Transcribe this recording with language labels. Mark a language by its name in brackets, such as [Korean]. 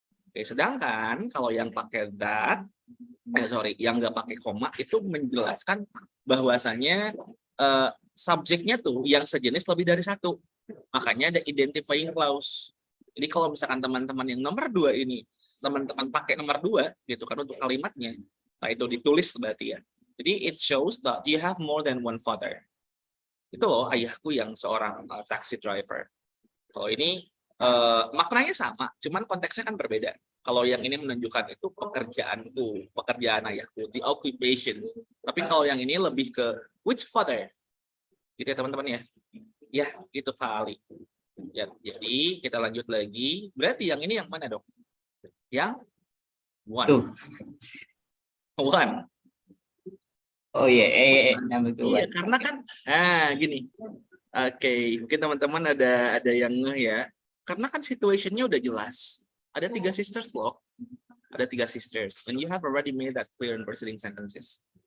[Indonesian] Oke, sedangkan kalau yang pakai that, yang nggak pakai koma itu menjelaskan bahwasanya subjeknya tuh yang sejenis lebih dari satu. Makanya ada identifying clause. Jadi kalau misalkan teman-teman yang nomor 2 ini, teman-teman pakai nomor 2 gitu kan untuk kalimatnya, nah itu ditulis berarti ya. Jadi [English] it shows that you have more than one father. [Indonesian] Itu loh ayahku yang seorang taxi driver. Kalau ini maknanya sama, cuman konteksnya kan berbeda. Kalau yang ini menunjukkan itu pekerjaan ayahku, the occupation. Tapi kalau yang ini lebih ke [English] which father? [Indonesian] Gitu ya teman-teman ya. Ya, itu Kak Ali. Ya, jadi kita lanjut lagi. Berarti yang ini yang mana, Dok? Yang one. Tuh. [English] One. [Indonesian] Oh iya, [English] number 2. [Indonesian] Iya, karena kan gini. Oke, mungkin teman-teman ada yang ngeh ya. Karena kan situationnya udah jelas. Ada 3 sisters loh. Ada 3 sisters. [English] And you have already made that clear in preceding sentences.